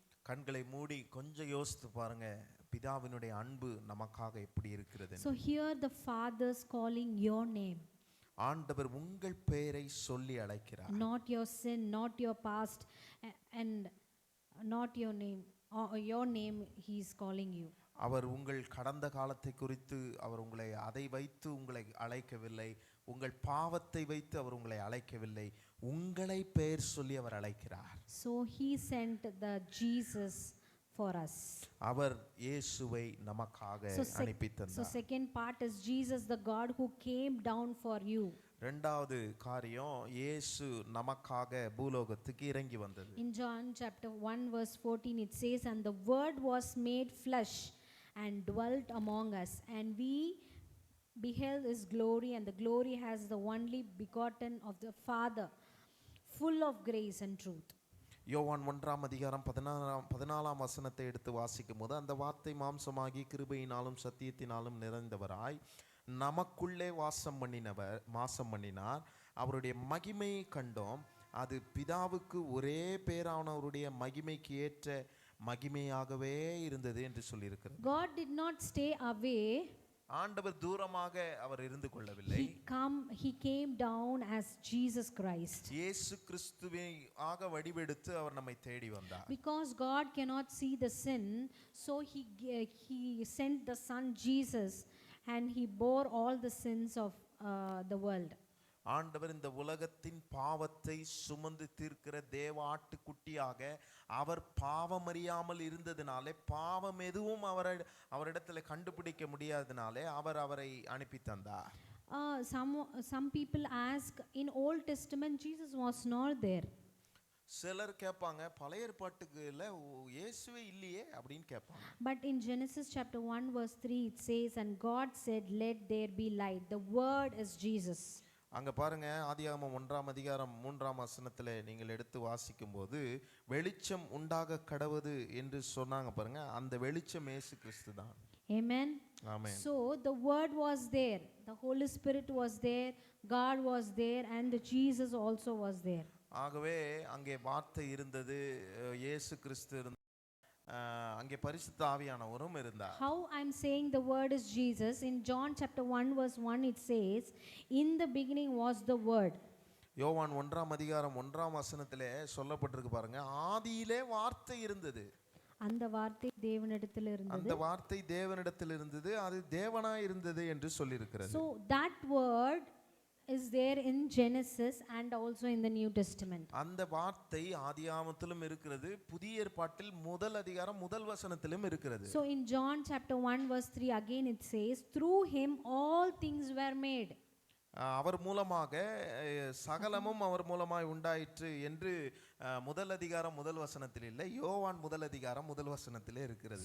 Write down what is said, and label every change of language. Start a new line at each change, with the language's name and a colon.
Tamil: கண்களை மூடி கொஞ்சம் யோசித்து பாருங்க, பிதாவினுடைய அன்பு நமக்காக எப்படி இருக்கிறது.
English: So here the Father's calling your name.
Tamil: ஆண்டவர் உங்கள் பெயரை சொல்லி அழைக்கிறார்.
English: Not your sin, not your past, and not your name. Your name He is calling you.
Tamil: அவர் உங்கள் கடந்த காலத்தை குறித்து அவர் உங்களை அதை வைத்து உங்களை அழைக்கவில்லை, உங்கள் பாவத்தை வைத்து அவர் உங்களை அழைக்கவில்லை, உங்களை பெயர் சொல்லி அவர் அழைக்கிறார்.
English: So He sent the Jesus for us.
Tamil: அவர் இயேசுவை நமக்காக அனுப்பி தந்தார்.
English: So second part is Jesus the God who came down for you.
Tamil: இரண்டாவது காரியம், இயேசு நமக்காக பூலோகத்துக்கு இறங்கி வந்தது.
English: In John chapter 1 verse 14 it says, and the word was made flesh and dwelt among us, and we beheld His glory, and the glory has the only begotten of the Father, full of grace and truth.
Tamil: யோவான் 1:14 வசனத்தை எடுத்து வாசிக்கும் போது, அந்த வார்த்தை மாம்சமாகி கிருபையினாலும் சத்தியத்தினாலும் நிறைந்தவராய் நமக்குள்ளே வாசம் பண்ணினார், அவருடைய மகிமையை கண்டோம், அது பிதாவுக்கு ஒரே பேரானவருடைய மகிமைக்கு ஏற்ற மகிமையாகவே இருந்தது என்று சொல்லியிருக்கிறது.
English: God did not stay away.
Tamil: ஆண்டவர் தூரமாக அவர் இருந்து கொள்ளவில்லை.
English: He came down as Jesus Christ.
Tamil: இயேசு கிறிஸ்துவை ஆக வடிவெடுத்து அவர் நம்மை தேடி வந்தார்.
English: Because God cannot see the sin, so he sent the son Jesus, and He bore all the sins of the world.
Tamil: ஆண்டவர் இந்த உலகத்தின் பாவத்தை சுமந்து தீர்க்கிற தேவ ஆட்டுக்குட்டியாக அவர் பாவமறியாமல் இருந்ததினாலே, பாவம் எதுவும் அவரிடத்தில் கண்டுபிடிக்க முடியாததினாலே அவர் அவரை அனுப்பி தந்தார்.
English: Some people ask, in Old Testament Jesus was not there.
Tamil: சிலர் கேட்பாங்க, பழைய ஏற்பாட்டுக்கு இயேசுவே இல்லையே அப்படின்னு கேட்பாங்க.
English: But in Genesis chapter 1 verse 3 it says, and God said, let there be light. The word is Jesus.
Tamil: அங்க பாருங்க, ஆதியாகமம் 1:3 வசனத்துல நீங்கள் எடுத்து வாசிக்கும் போது, வெளிச்சம் உண்டாக கடவது என்று சொன்னாங்க பாருங்க, அந்த வெளிச்சம் இயேசு கிறிஸ்து தான்.
English: Amen. Amen. So the word was there, the Holy Spirit was there, God was there, and the Jesus also was there.
Tamil: ஆகவே அங்கே வார்த்தை இருந்தது, இயேசு கிறிஸ்து இருந்தார், அங்கே பரிசுத்த ஆவியானவரும் இருந்தார்.
English: How I'm saying the word is Jesus, in John chapter 1 verse 1 it says, in the beginning was the word.
Tamil: யோவான் 1:1 வசனத்திலே சொல்லப்பட்டிருக்கு பாருங்க, ஆதியிலே வார்த்தை இருந்தது, அந்த வார்த்தை தேவனிடத்தில் இருந்தது, அந்த வார்த்தை தேவனிடத்தில் இருந்தது, அது தேவனாய் இருந்தது என்று சொல்லி இருக்கிறது.
English: So that word is there in Genesis and also in the New Testament.
Tamil: அந்த வார்த்தை ஆதியாகமத்திலும் இருக்கிறது, புதிய ஏற்பாட்டில் முதல் வசனத்திலும் இருக்கிறது.
English: So in John chapter 1 verse 3 again it says, through Him all things were made.
Tamil: அவர் மூலமாக சகலமும் அவர் மூலமாய் உண்டாயிற்று என்று முதல் வசனத்தில் இல்லை, யோவான் முதல் வசனத்திலே இருக்கிறது.